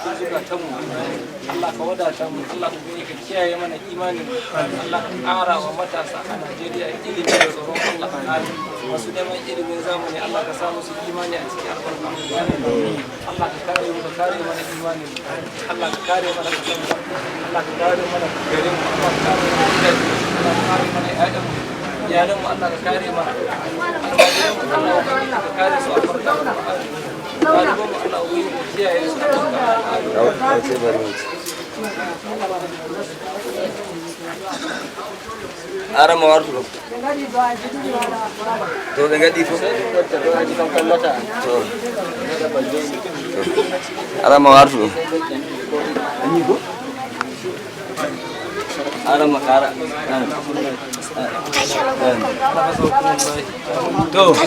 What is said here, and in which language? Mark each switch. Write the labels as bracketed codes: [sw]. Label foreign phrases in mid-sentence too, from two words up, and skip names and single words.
[ha] cikin zukatan mu Allah ka wadata mu Allah ubangiji ka kiyaye mana imanin Allah ka ƙara wa matasa a Najeriya ilimi da tsoron Allah amin wasu neman ilimin zamani Allah ka sa musu imani a cikin albarkar alqur'ani Allah ka kare mu ka kare mana imanin Allah ka kare mana kasan Allah ka kare mana garin Allah ka kare mana gidaje Allah ka kare mana ƴaƴan mu iyalan mu Allah ka kare mana Allah ka kare su albarka Allah ka kare mu Allah kiyaye su [ff] ara ma wartu to ɓe gaɗi fof ara ma wartu ɗum ara ma kara to